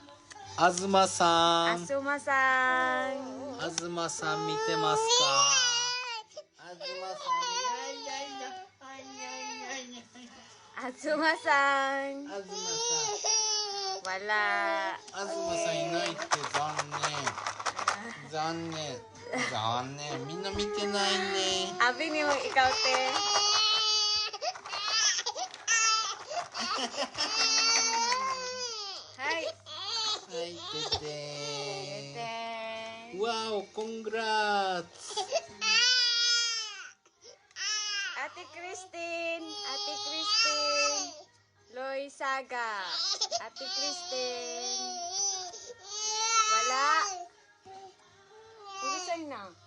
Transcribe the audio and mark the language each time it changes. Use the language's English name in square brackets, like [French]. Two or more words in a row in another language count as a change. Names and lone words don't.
[Japanese] 東さん見てますか？東さん、 Azuma-san. 東さん。 [Cebuano] Wala. [Japanese] 東さんいないって残念。みんな見てないね。 [Cebuano] Abi ni mo ikaw, te. Hi. [Japanese] はい、てて。 [Cebuano] Te. [English] Wow, congrats. [Cebuano] Ate Christine. Loizaga. Ate Christine. Wala. Ulisan na.